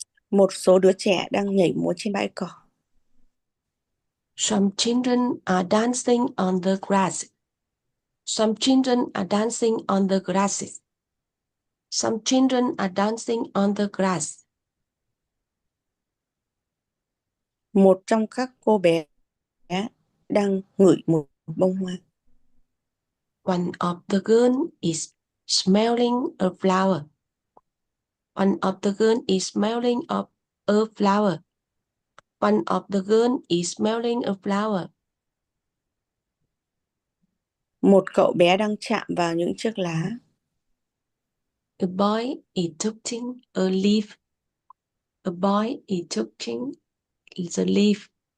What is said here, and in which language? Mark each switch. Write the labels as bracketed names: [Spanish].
[Vietnamese] Một số đứa trẻ đang nhảy múa trên bãi cỏ. [English] Some children are dancing on the grass. Some children are dancing on the grass. Some children are dancing on the grass. [Vietnamese] Một trong các cô bé đang ngửi một bông hoa. [English] One of the girls is smelling a flower. One of the girls is smelling of a flower. One of the girls is smelling a flower. [Vietnamese] Một cậu bé đang chạm vào những chiếc lá. [English] A boy is touching a leaf. A boy is touching the leaf.